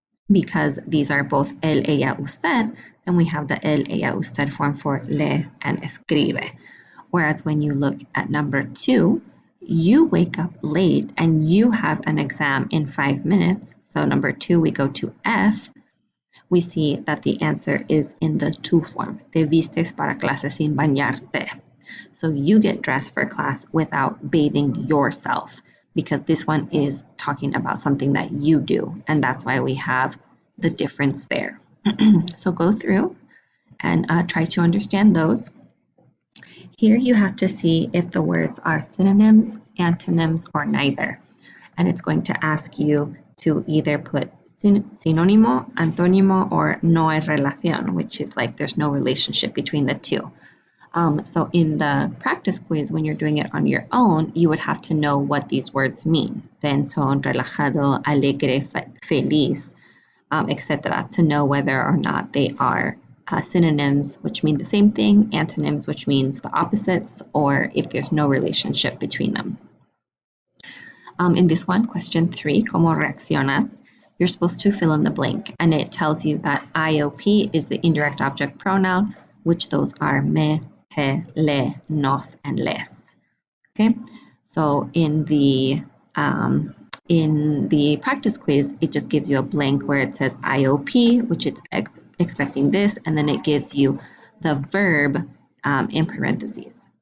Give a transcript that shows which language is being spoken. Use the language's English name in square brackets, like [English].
[English] Because these are both él, ella, usted, then we have the él, ella, usted form for lee and escribe. Whereas when you look at number 2, you wake up late and you have an exam in 5 minutes. So number 2, we go to F. We see that the answer is in the to form. [Spanish] Te vistes para clase sin bañarte. [English] So you get dressed for class without bathing yourself, because this one is talking about something that you do. And that's why we have the difference there. So go through and try to understand those. Here you have to see if the words are synonyms, antonyms, or neither. And it's going to ask you to either put sinónimo, antónimo, or [Spanish] no hay relación, [English] which is like there's no relationship between the two. So in the practice quiz, when you're doing it on your own, you would have to know what these words mean. [Spanish] Tenso, relajado, alegre, feliz, [English] etc., to know whether or not they are synonyms, which mean the same thing, antonyms, which means the opposites, or if there's no relationship between them. In this one, question 3, [Spanish] ¿Cómo reaccionas? [English] You're supposed to fill in the blank, and it tells you that IOP is the indirect object pronoun, which those are me, te, le, nos, and les. Okay, so in the practice quiz, it just gives you a blank where it says IOP, which it's expecting this, and then it gives you the verb in parentheses.